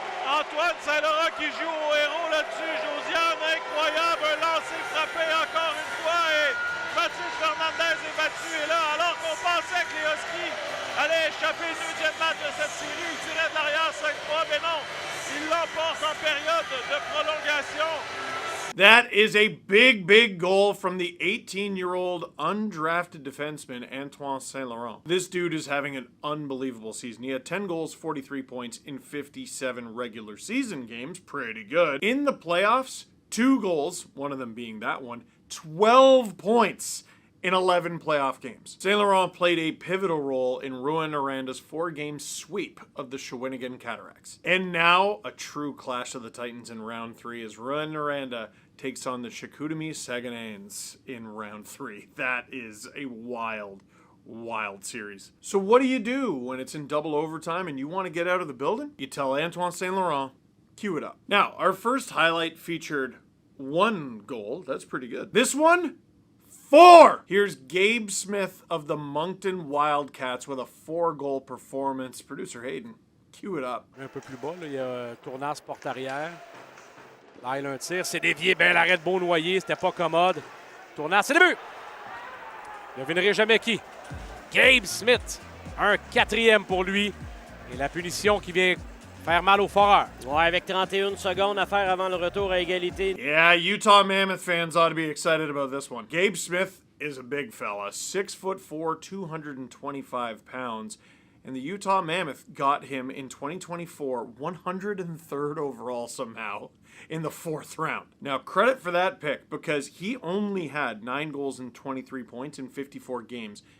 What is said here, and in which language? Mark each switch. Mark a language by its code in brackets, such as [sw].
[fr] Antoine Saint-Laurent qui joue au héros là-dessus. Josiane, incroyable, un lancer frappé encore une fois et Mathis Fernandez est battu. Et là, alors qu'on pensait que les Huskies allaient échapper le deuxième match de cette série, ils tiraient de l'arrière 5-3, mais non, ils l'emportent en période de prolongation. [en] That is a big, big goal from the 18-year-old undrafted defenseman, Antoine Saint Laurent. This dude is having an unbelievable season. He had 10 goals, 43 points in 57 regular season games. Pretty good. In the playoffs, 2 goals, one of them being that one, 12 points in 11 playoff games. Saint Laurent played a pivotal role in Rouyn-Noranda's 4-game sweep of the Shawinigan Cataracts. And now, a true clash of the Titans in round 3 as Rouyn-Noranda takes on the Chicoutimi Saguenayens in round 3. That is a wild, wild series. So what do you do when it's in double overtime and you want to get out of the building? You tell Antoine Saint Laurent, cue it up. Now, our first highlight featured 1 goal. That's pretty good. This one, 4! Here's Gabe Smith of the Moncton Wildcats with a 4-goal performance. Producer Hayden, cue it up. [fr] Un peu plus bas, là, il y a Tournas porte arrière. Là, il a un tir, c'est dévié, ben l'arrêt de Beaunoyer, c'était pas commode. Tournas, c'est le but! Devinerez jamais qui. Gabe Smith, un 4e pour lui. Et la punition qui vient faire mal aux foreurs. Ouais, avec 31 secondes à faire avant le retour à égalité. [en] Yeah, Utah Mammoth fans ought to be excited about this one. Gabe Smith is a big fella, 6'4", 225 pounds. And the Utah Mammoth got him in 2024, 103rd overall somehow in the 4th round. Now, credit for that pick because he only had 9 goals and 23 points in 54 games